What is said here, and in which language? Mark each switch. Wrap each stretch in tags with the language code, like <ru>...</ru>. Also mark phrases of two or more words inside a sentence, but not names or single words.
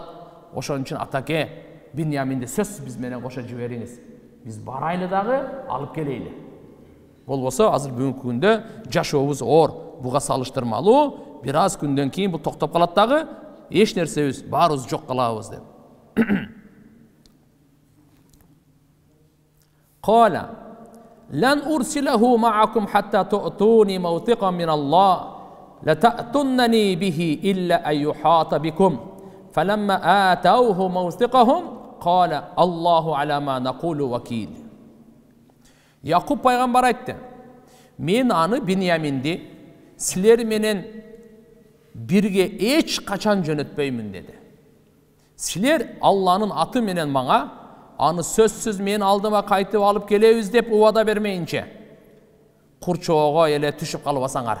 <ky>Ошон үчүн атаке Биньяминди сөзсүз биз менен кошо жибериңиз. Биз барайлы дагы алып келейли. Болбосо азыр бүгүнкү күндө жашообуз оор. Буга салыштырмалуу бир аз күндөн кийин бул токтоп калат дагы, эч нерсебиз баарыбыз жок калабыз деп.</ky> <ar>قال لن أرسله معكم حتى تؤتون موثقا من الله لتأتنني به إلا أن يحاط بكم فلما آتوه موثقهم قال الله على ما نقول وكيل.</ar> <ky>Yakup пайгамбар айтты: "Мен аны Биньяминди силер менен бирге эч качан жөнөтпөймүн" деди. "Силер Алланын аты менен мага аны сөзсүз мен алдыма кайтып алып келебиз деп убада бермейинче курчоого эле түшүп калбасаңар."</ky>